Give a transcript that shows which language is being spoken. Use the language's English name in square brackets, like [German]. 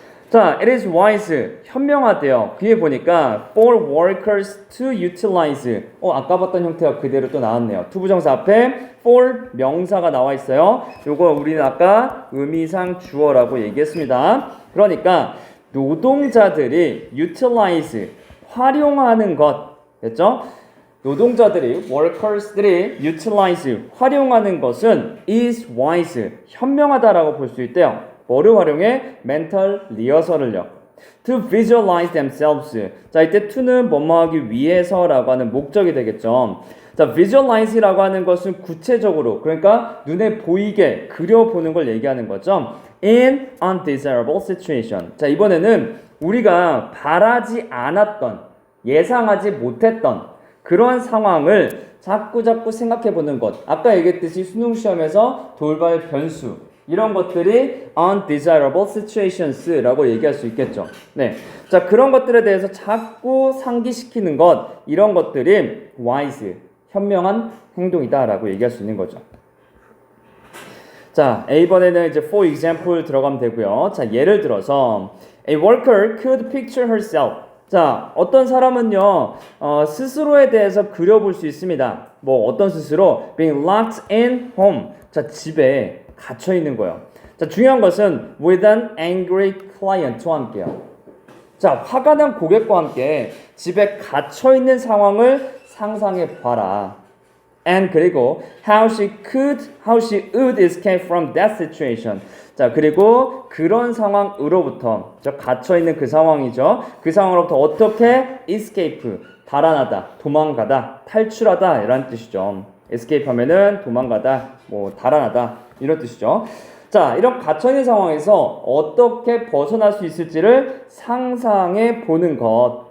[Korean] 자, it is wise, 현명하대요. 뒤에 보니까 [English] for workers to utilize [Korean] 아까 봤던 형태가 그대로 또 나왔네요. 투부정사 앞에 for 명사가 나와 있어요. 요거 우리는 아까 의미상 주어라고 얘기했습니다. 그러니까 노동자들이 utilize, 활용하는 것 됐죠? 노동자들이, workers들이 utilize, 활용하는 것은 is wise, 현명하다라고 볼 수 있대요. 뭐를 활용해? [English] mental rehearsal [Korean] 을요. [English] to visualize themselves. [Korean] 자, 이때 to는 뭐뭐 하기 위해서라고 하는 목적이 되겠죠. 자, visualize라고 하는 것은 구체적으로, 그러니까 눈에 보이게 그려보는 걸 얘기하는 거죠. [English] in undesirable situation. [Korean] 자, 이번에는 우리가 바라지 않았던, 예상하지 못했던 그런 상황을 자꾸 생각해보는 것. 아까 얘기했듯이 수능 시험에서 돌발 변수 이런 것들이 undesirable situations라고 얘기할 수 있겠죠. 네, 자, 그런 것들에 대해서 자꾸 상기시키는 것 이런 것들이 wise, 현명한 행동이다라고 얘기할 수 있는 거죠. 자, A번에는 이제 for example 들어가면 되고요. [English] 자, [Korean] 예를 들어서 [English] a worker could picture herself. [Korean] 자, 어떤 사람은요, 스스로에 대해서 그려볼 수 있습니다. [English] 뭐, [Korean] 어떤 스스로? [English] being locked in home. [Korean] 자, 집에 갇혀 있는 거예요. 자, 중요한 것은 [English] with an angry client [Korean] 와 함께요. 자, 화가 난 고객과 함께 집에 갇혀 있는 상황을 상상해 봐라. [English] And [Korean] 그리고 [English] how she would escape from that situation. [Korean] 자, 그리고 그런 상황으로부터 갇혀 있는 그 상황이죠. 그 상황으로부터 어떻게 escape, 달아나다, 도망가다, 탈출하다 이런 뜻이죠. escape 하면은 도망가다, 뭐 달아나다 이런 뜻이죠. 자, 이런 갇혀 있는 상황에서 어떻게 벗어날 수 있을지를 상상해 보는 것.